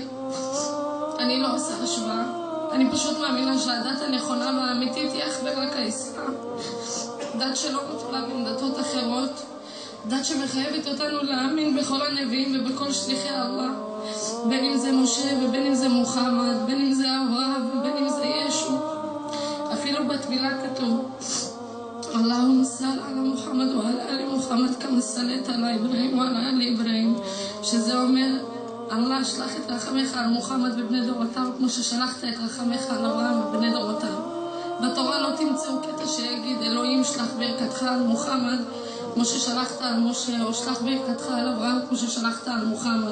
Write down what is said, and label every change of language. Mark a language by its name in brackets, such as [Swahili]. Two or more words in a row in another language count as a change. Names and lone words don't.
[Hebrew] אני לא עושה השוואה, אני פשוט מאמינה שהדת הנכונה והאמיתית היא אך ורק האסלאם. דת שלא מפלה בין דתות אחרות, דת שמחייבת אותנו להאמין בכל הנביאים ובכל שליחי אללה, בין אם זה משה ובין אם זה מוחמד, בין אם זה אברהם ובין אם זה ישו. אפילו בתפילה כתוב [Arabic] اللهم صل على محمد وعلى آل محمد كما صليت على إبراهيم وعلى آل إبراهيم, [Hebrew] שזה אומר אללה שלח את רחמך על מוחמד ובני דורותיו כמו ששלחת את רחמך על אברהם ובני דורותיו. בתורה לא תמצאו קטע שיגיד אלוהים שלח ברכתך על מוחמד כמו ששלחת על משה, או שלח ברכתך על אברהם כמו ששלחת על מוחמד.